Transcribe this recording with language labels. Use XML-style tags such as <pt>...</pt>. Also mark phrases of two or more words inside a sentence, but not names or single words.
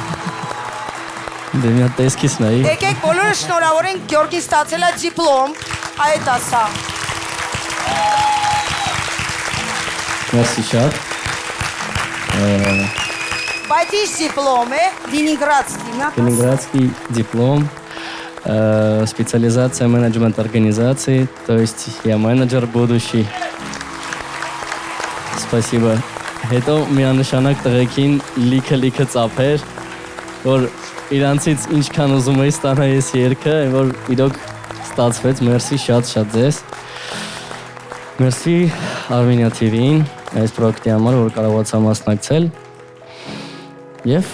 <hy>Դե մի հատ տեսքից նայի։ Եկեք բոլորը շնորհավորենք Գյորգին ստացել է դիպլոմ, այդ ասա։ Մերսի շատ։ Բայց ինչ դիպլոմ է, Լենինգрадский,</hy> <ru>Ленинградский диплом, специализация менеджмент организации, то есть я менеджер будущий. Спасибо.</ru> <hy>Հետո միանշանակ տղեկին լիքը ծափեր, որ իրանցից ինչքան ուզում էի ստանա ես երգը, որ իրոք ստացվեց, մերսի շատ ձեզ։ Մերսի Armenia TV-ին, այս պրոյեկտի համար, որ կարողացա մասնակցել։ Եվ</hy>